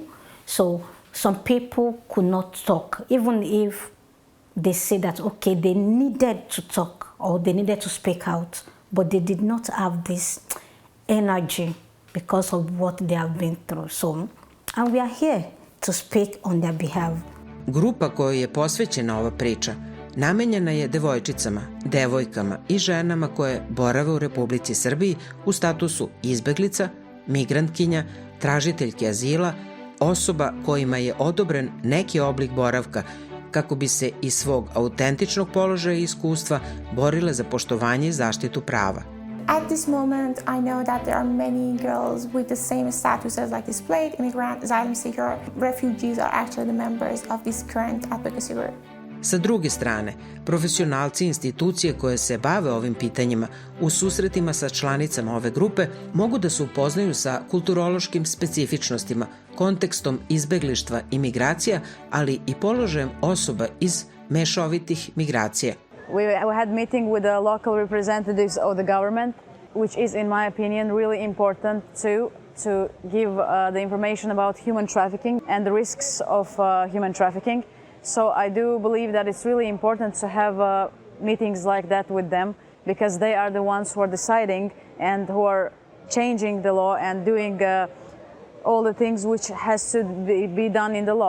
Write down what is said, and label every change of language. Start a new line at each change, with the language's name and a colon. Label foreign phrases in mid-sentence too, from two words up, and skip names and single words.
English: So some people could not talk, even if they say that, okay, they needed to talk or they needed to speak out, but they did not have this energy because of what they have been through. So, and we are here to speak on their behalf.
Serbian: Grupa kojoj je posvećena ova priča namenjena je devojčicama, devojkama i ženama koje borave u Republici Srbiji u statusu izbeglica, migrantkinja, tražiteljke azila, osoba kojima je odobren neki oblik boravka kako bi se iz svog autentičnog položaja i iskustva borile za poštovanje i zaštitu prava.
English: At this moment, I know that there are many girls with the same status as like displaced immigrant, asylum seeker, refugees are actually the members of this current advocacy group.
Serbian: Sa druge strane, profesionalci institucije koje se bave ovim pitanjima u susretima sa članicama ove grupe mogu da se upoznaju sa kulturološkim specifičnostima, kontekstom izbeglištva i migracija, ali i položajem osoba iz mešovitih migracija.
English: We had meeting with the local representatives of the government, which is, in my opinion, really important to give the information about human trafficking and the risks of human trafficking. So I do believe that it's really important to have meetings like that with them, because they are the ones who are deciding and who are changing the law and doing all the things which has to be done in the law.